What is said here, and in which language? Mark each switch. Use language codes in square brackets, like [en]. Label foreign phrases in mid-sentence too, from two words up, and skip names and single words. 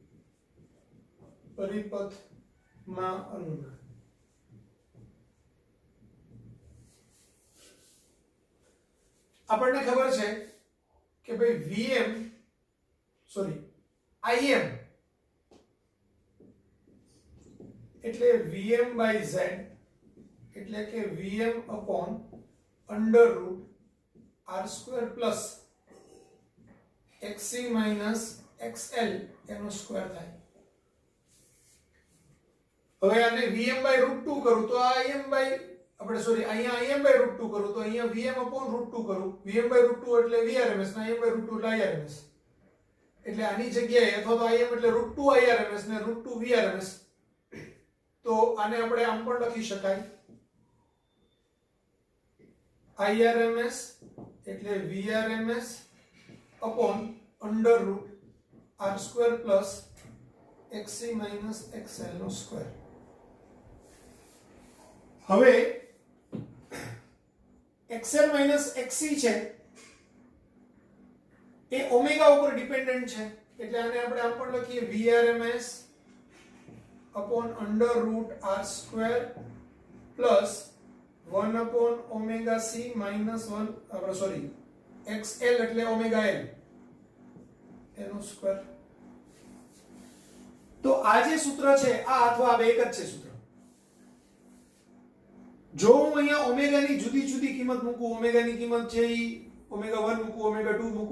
[gu] પરિપથમાં અનુનાદ આપણને ખબર છે કે ભાઈ IM એટલે [en] Vm by Z [gu] એટલે કે [en] Vm upon under root R square plus XC minus XL [gu] એનો સ્ક્વેર થાય હવે આને [en] Vm by root 2 [gu] કરું તો આ [en] Im by અહીંયા Im by root 2 [gu] કરું તો અહીંયા [en] Vm upon root 2 [gu] કરું [en] Vm by root 2 [gu] એટલે VRMS ના [en] Im by root 2 [gu] એટલે IRMS એટલે આની જગ્યાએ અથવા તો Im એટલે √2 IRMS ને √2 VRMS તો આને આપણે આમ પણ લખી શકાય IRMS એટલે [en] VRMS upon under root R square plus XC minus XL [gu] નો સ્ક્વેર હવે [en] XL minus XC [gu] છે એ ઓમેગા ઉપર ડિપેન્ડન્ટ છે એટલે આને આપણે આમ પણ લખીએ [en] VRMS upon under root R square plus 1 upon omega c minus 1 XL [gu] એટલે [en] omega L [gu] એનો સ્ક્વેર તો આ જે સૂત્ર છે આ અથવા આ બે એક જ છે સૂત્ર જો હું અહીંયા ઓમેગાની જુદી જુદી કિંમત મૂકું ઓમેગાની કિંમત છે ઈ ઓમેગા 1 મૂકું ઓમેગા 2 મૂકું